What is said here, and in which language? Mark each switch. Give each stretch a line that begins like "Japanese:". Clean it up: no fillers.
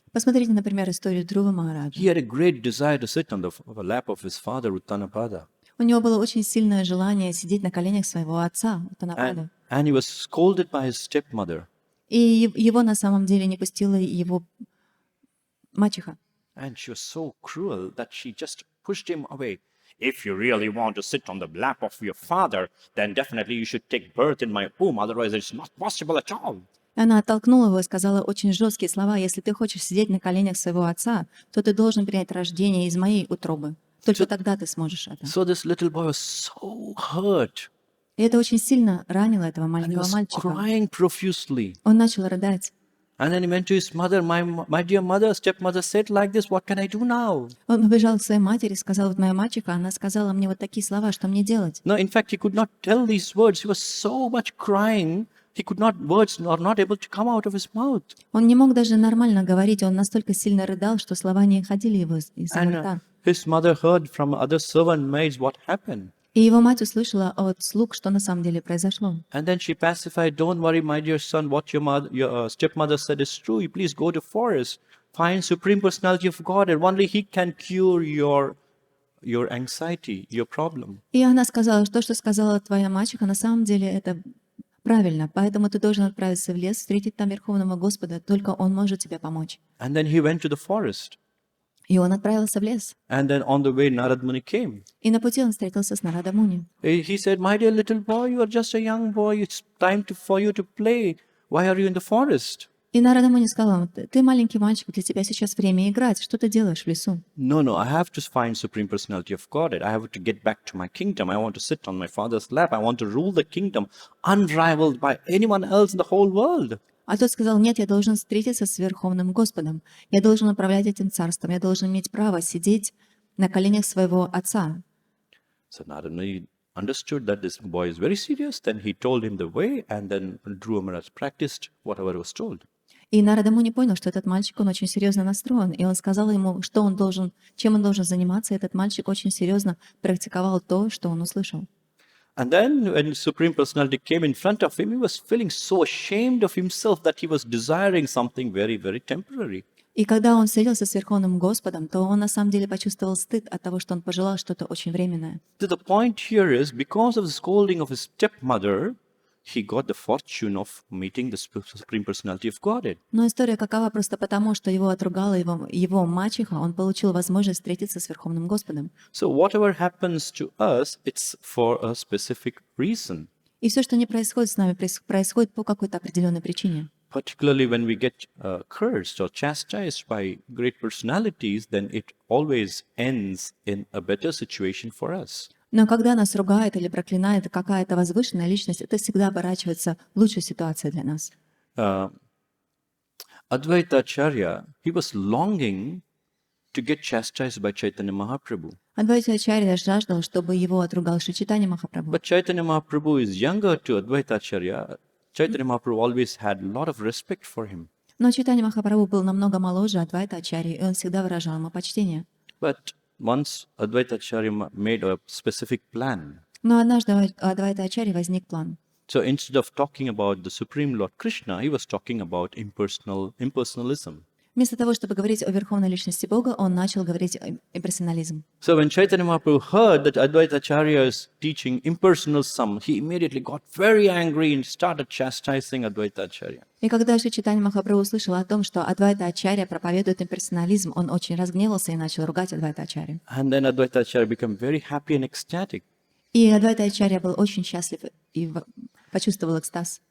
Russian: Посмотрите, например, историю Dhruva Махараджа.
English: He had a great desire to sit on the lap of his father, Uttanapada.
Russian: У него было очень сильное желание сидеть на коленях своего отца, Уттанапады.
English: And he was scolded by his stepmother.
Russian: И его на самом деле не пустила его мачеха.
English: And she was so cruel that she just pushed him away. If you really want to sit on the lap of your father, then definitely you should take birth in my womb, otherwise it's not possible at all.
Russian: Она оттолкнула его и сказала очень жесткие слова: если ты хочешь сидеть на коленях своего отца, то ты должен принять рождение из моей утробы. Только тогда ты сможешь это.
English: So this little boy was so hurt.
Russian: И это очень сильно ранило этого
English: And he
Russian: маленького
English: was
Russian: мальчика.
English: crying profusely.
Russian: Он начал рыдать.
English: And then he went to his mother. My dear mother, stepmother said like this, what can I do now?
Russian: Он побежал к своей матери, сказал: вот моя мачеха, она сказала мне вот такие слова, что мне делать?
English: No, in fact, he could not tell these words. He was so much crying. Words are not able to come out of his mouth.
Russian: Он не мог даже нормально говорить, он настолько сильно рыдал, что слова не ходили из его
English: And
Russian: рта.
English: his mother heard from other servant maids what happened.
Russian: И его мать услышала от слуг, что на самом деле произошло.
English: And then she pacified, don't worry, my dear son, what your stepmother said is true. You please go to forest, find Supreme Personality of God, and only He can cure your anxiety, your problem.
Russian: И она сказала, что сказала твоя мачеха, на самом деле это правильно, поэтому ты должен отправиться в лес, встретить там Верховного Господа, только Он может тебе помочь.
English: And then he went to the forest.
Russian: И он отправился в лес.
English: And then on the way, Narad Muni came.
Russian: И на пути он встретился с Нарада Муни.
English: He said, "My dear little boy, you are just a young boy. It's time for you to play. Why are you in the forest?"
Russian: И Нарада Муни сказал ему: ты маленький мальчик, для тебя сейчас время играть. Что ты делаешь в лесу?
English: No, I have to find Supreme Personality of Godhead. I have to get back to my kingdom. I want to sit on my father's lap. I want to rule the kingdom unrivaled by anyone else in the whole world.
Russian: А тот сказал: нет, я должен встретиться с Верховным Господом. Я должен управлять этим царством. Я должен иметь право сидеть на коленях своего отца.
English: So Narad Muni understood that this boy is very serious. Then he told him the way, and then Dhruva Maharaj practiced whatever was told.
Russian: И Нарада Муни понял, что этот мальчик, он очень серьезно настроен. И он сказал ему, что он должен, чем он должен заниматься. И этот мальчик очень серьезно практиковал то, что он услышал.
English: And then when Supreme Personality came in front of him, he was feeling so ashamed of himself that he was desiring something very, very temporary.
Russian: И когда он встретился с Верховным Господом, то он на самом деле почувствовал стыд от того, что он пожелал что-то очень временное.
English: So the point here is, because of the scolding of his stepmother, he got the fortune of meeting the Supreme Personality of Godhead.
Russian: Но история какова просто потому, что его отругала его мачеха, он получил возможность встретиться с Верховным Господом.
English: So whatever happens to us, it's for a specific reason.
Russian: И все, что не происходит с нами, происходит по какой-то определенной причине.
English: Particularly when we get cursed or chastised by great personalities, then it always ends in a better situation for us.
Russian: Но когда нас ругает или проклинает какая-то возвышенная личность, это всегда оборачивается в лучшей ситуации для нас.
English: Advaita Acharya, he was longing to get chastised by Chaitanya Mahaprabhu.
Russian: Адвайта-ачарья жаждал, чтобы его отругал Шри Чайтанья-Махапрабху.
English: But Chaitanya Mahaprabhu is younger to Advaita Acharya. Chaitanya Mahaprabhu always had a lot of respect for him.
Russian: Но Чайтанья-Махапрабху был намного моложе Адвайта-ачарьи, и он всегда выражал ему почтение.
English: But once Advaita Acharya made a specific plan.
Russian: Но однажды у Адвайта-ачарьи возник план.
English: So instead of talking about the Supreme Lord Krishna, he was talking about impersonalism.
Russian: Вместо того, чтобы говорить о верховной личности Бога, он начал говорить о имперсонализме.
English: So when Chaitanya Mahaprabhu heard that Advaita Acharya is teaching impersonalism, he immediately got very angry and started chastising Advaita Acharya.
Russian: И когда Шри Чайтанья-Махапрабху услышал о том, что Адвайта-ачарья проповедует имперсонализм, он очень разгневался и начал ругать Адвайта-ачарью.
English: And then Advaita Acharya became very happy and ecstatic.
Russian: И Адвайта-ачарья был очень счастлив и почувствовал экстаз.